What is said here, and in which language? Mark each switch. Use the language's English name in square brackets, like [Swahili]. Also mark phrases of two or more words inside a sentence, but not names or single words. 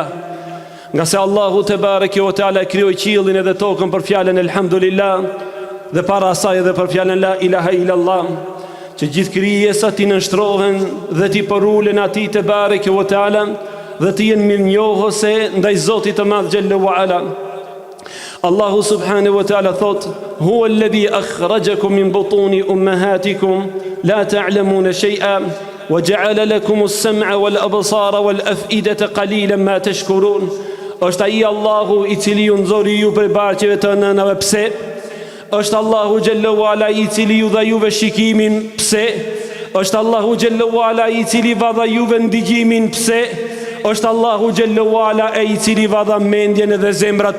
[Albanian] Nga se Allahu [Arabic] تبارك وتعالى [Albanian] krijoi qiellin edhe tokën për fjalën elhamdulillah dhe para asaj edhe për fjalën [Arabic] لا إله إلا الله, [Albanian] që gjithë krijesat ti nënshtrohen dhe ti përulen atij [Arabic] تبارك وتعالى [Albanian] dhe ti jenë mirënjohëse ndaj Zotit të madh [Arabic] جل وعلا. [Albanian] Allahu [Arabic] سبحانه وتعالى [Albanian] thot: [Arabic] هو الذي أخرجكم من بطون أمهاتكم لا تعلمون شيئا وجعل لكم السمع والأبصار والأفئدة قليلا ما تشكرون. [Albanian] Është ai Allahu i cili ju nxori ju prej barqeve të nënave. Pse? Është Allahu [Arabic] جل وعلا [Albanian] i cili ju dha juve shikimin. Pse? Është Allahu [Arabic] جل وعلا [Albanian] i cili va dha juve ndëgjimin. Pse? Është Allahu [Arabic] جل وعلا [Albanian] i cili va dha mendjen edhe zemrat.